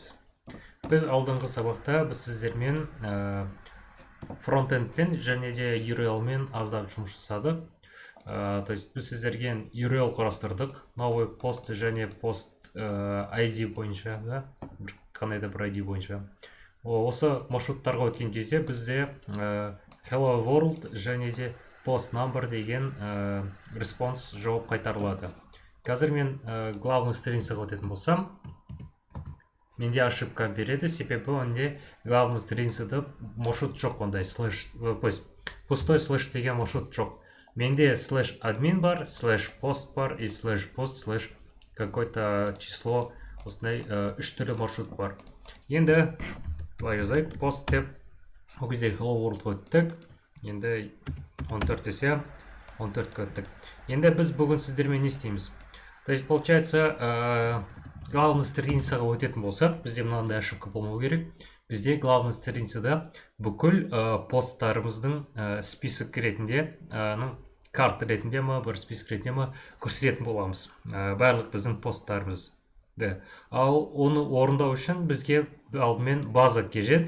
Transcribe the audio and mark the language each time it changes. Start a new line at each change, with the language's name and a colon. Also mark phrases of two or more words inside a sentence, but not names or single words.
Kazakh: Біз алдыңғы сабақта сіздермен фронтендпен және де URL-мен аздап жұмыс жасадық.
Russian: То есть
Kazakh: біз сіздерге URL құрастырдық,
Russian: новый пост
Kazakh: және пост ID бойынша, қандай да бір ID бойынша. Осы маршруттарға өткен кезде бізде
English: hello world
Kazakh: және де
English: post number
Kazakh: деген респонс жауап қайтарылады. Қазір мен главный страницаға өтетін болсам, менде ошибка береді, себебі онде главный страницада маршрут жоқ, ондай
Russian: пустой слэш
Kazakh: деген маршрут жоқ. Менде
Russian: слэш админ
Kazakh: бар,
Russian: слэш пост
Kazakh: бар и
Russian: слэш пост слэш какое-то число,
Kazakh: осындай 3 түрлі маршрут бар. Енді былай жазайық, пост деп ол кезде
English: hello world
Kazakh: өттік. Енді 14 десе 14 өттік. Енді біз бүгін сіздермен не істейміз?
Russian: То есть получается главный
Kazakh: страницаға өтетін болсақ, бізде мынандай ошибка болмау керек. Бізде главный страницада бүкіл посттарымыздың список ретінде, карта ретінде ма, бір список ретінде ма көрсететін боламыз. Барлық біздің посттарымыз. Ал оны орындау үшін бізге алдымен база қажет.